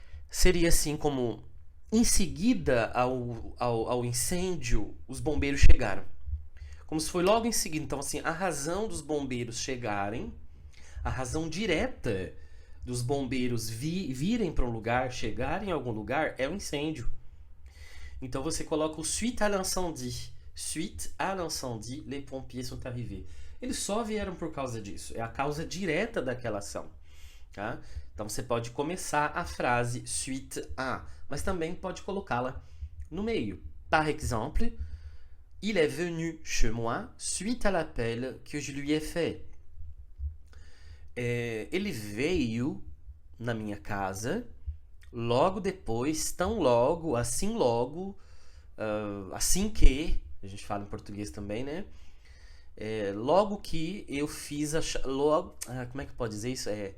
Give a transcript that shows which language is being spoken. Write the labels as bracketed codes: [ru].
[pt] Seria assim como: em seguida ao incêndio, os bombeiros chegaram. Como se foi logo em seguida. Então, assim, a razão dos bombeiros chegarem, a razão direta dos bombeiros virem para um lugar, chegarem em algum lugar, é o incêndio. Então você coloca o [fr] suite à l'incendie. Suite à l'incendie, les pompiers sont arrivés. [pt] Eles só vieram por causa disso. É a causa direta daquela ação. Tá? Então você pode começar a frase suite à, mas também pode colocá-la no meio. [fr] Par exemple, il est venu chez moi suite à l'appel que je lui ai fait. [pt] Ele veio na minha casa logo depois, tão logo, assim que, a gente fala em português também, né? Logo que eu fiz como é que pode dizer isso?